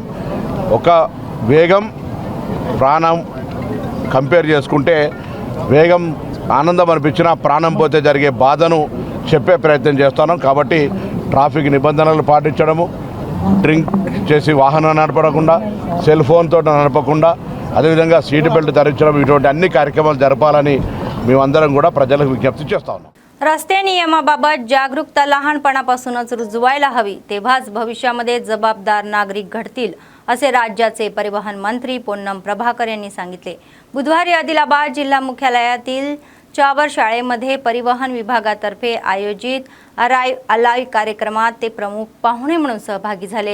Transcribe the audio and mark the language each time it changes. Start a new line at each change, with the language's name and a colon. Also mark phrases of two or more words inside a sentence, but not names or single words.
Telugu: ఒక వేగం ప్రాణం కంపేర్ చేసుకుంటే వేగం ఆనందం అనిపించినా ప్రాణం పోతే జరిగే బాధను చెప్పే ప్రయత్నం చేస్తున్నాం। కాబట్టి ట్రాఫిక్ నిబంధనలు పాటించడము, డ్రింక్ చేసి వాహనం నడపకుండా,
English: cell phone-tho
Telugu: నడపకుండా, అదేవిధంగా
English: seat belt
Telugu: ధరించడం, ఇటువంటి అన్ని కార్యక్రమాలు జరపాలని మేమందరం కూడా ప్రజలకు विज्ञप्ती చేస్తా ఉన్నాం।
Marathi: रस्ते नियमाबाबत जागरूकता लहानपणापासूनच रुजवायला हवी, तेव्हाच भविष्यामध्ये जबाबदार नागरिक घडतील, असे राज्याचे परिवहन मंत्री पोन्नम प्रभाकर यांनी सांगितले। बुधवारी आदिलाबाद जिल्हा मुख्यालयातील चावर शाळेमध्ये परिवहन विभागातर्फे आयोजित अलाय कार्यक्रमात ते प्रमुख पाहुणे म्हणून सहभागी झाले।